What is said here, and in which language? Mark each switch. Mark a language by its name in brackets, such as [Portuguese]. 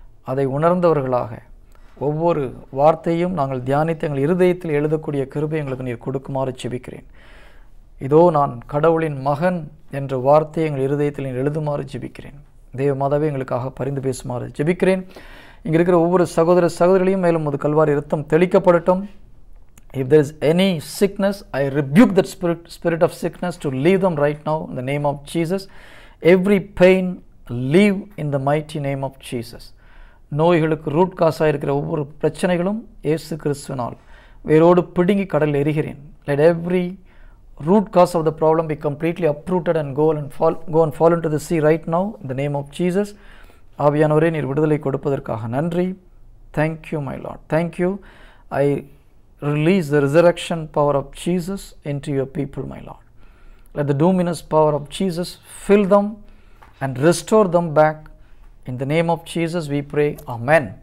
[Tamil] அதை உணர்ந்தவர்களாக ஒவ்வொரு வார்த்தையும் நாங்கள் தியானித்து எங்கள் இருதயத்தில் எழுதக்கூடிய கிருபை எங்களுக்கு நீர் கொடுக்குமாறு ஜெபிக்கிறேன். இதோ நான் கடவுளின் மகன் என்ற வார்த்தையை எங்கள் இருதயத்தில் நீர் எழுதுமாறு ஜெபிக்கிறேன். தேவ மாதாவே, எங்களுக்காக பரிந்து பேசுமாறு ஜெபிக்கிறேன். இங்கே இருக்கிற ஒவ்வொரு சகோதர சகோதரிகளையும் மேலும் ஒரு கல்வாரி இரத்தம் தெளிக்கப்படட்டும். [English] If there is any sickness, I rebuke that spirit of sickness to leave them right now in the name of Jesus. Every pain, leave in the mighty name of Jesus. [Tamil] நோய்களுக்கு ரூட் காசாக இருக்கிற ஒவ்வொரு பிரச்சனைகளும் இயேசு கிறிஸ்துவினால் வேரோடு பிடுங்கி கடலில் எரிகிறேன். [English] Let every root cause of the problem be completely uprooted and go and fall into the sea right now in the name of Jesus. [Tamil] ஆவியானவரே, நீர் விடுதலை கொடுப்பதற்காக நன்றி. [English] Thank you, my Lord. Thank you. I release the resurrection power of Jesus into your people, my Lord. Let the luminous power of Jesus fill them and restore them back. In the name of Jesus we pray. Amen.